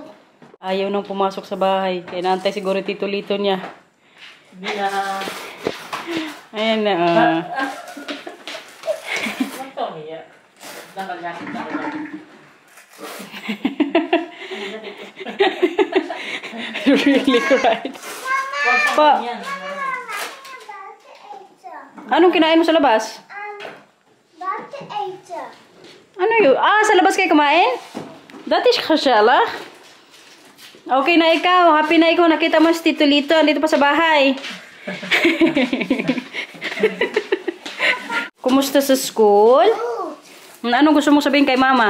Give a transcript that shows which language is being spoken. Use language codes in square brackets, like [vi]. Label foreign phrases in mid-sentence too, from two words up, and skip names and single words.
[tl] Ayaw nang pumasok sa bahay. Kaya naantay siguro Tito Lito niya. Ayan na. [en] Really right. [tl] Pa. Anong kinain mo sa labas? [nl] Buiten eten. [tl] Ano yun? Ah, sa labas kayo kumain? [en] That is gezellig. [tl] Okay na ikaw. Happy na ikaw. Nakita mo si Tito Lito. Andito pa sa bahay. Kumusta sa school? Anong gusto mong sabihin kay Mama?